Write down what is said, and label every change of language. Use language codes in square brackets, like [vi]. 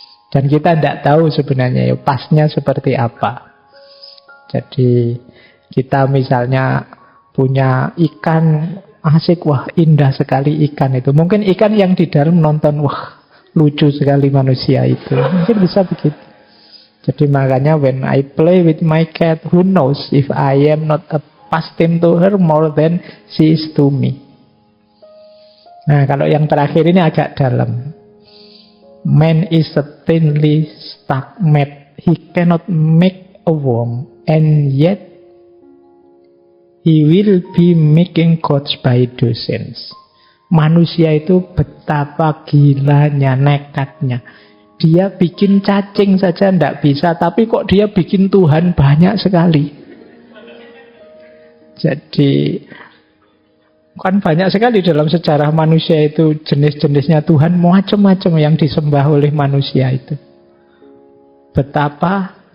[id] Dan kita tidak tahu sebenarnya ya pasnya seperti apa. Jadi kita misalnya punya ikan asik, wah indah sekali ikan itu. Mungkin ikan yang di dalam nonton, wah lucu sekali manusia itu. Mungkin bisa begitu. Jadi makanya [en] when I play with my cat, who knows if I am not a pastime to her more than she is to me. [id] Nah kalau yang terakhir ini agak dalam. [en] Man is a thinly stuck mat. He cannot make a worm, and yet he will be making gods by dozens. [id] Manusia itu betapa gilanya, nekatnya. Dia bikin cacing saja tidak bisa, tapi kok dia bikin Tuhan banyak sekali. Jadi kan banyak sekali dalam sejarah manusia itu jenis-jenisnya Tuhan macam-macam yang disembah oleh manusia itu. Betapa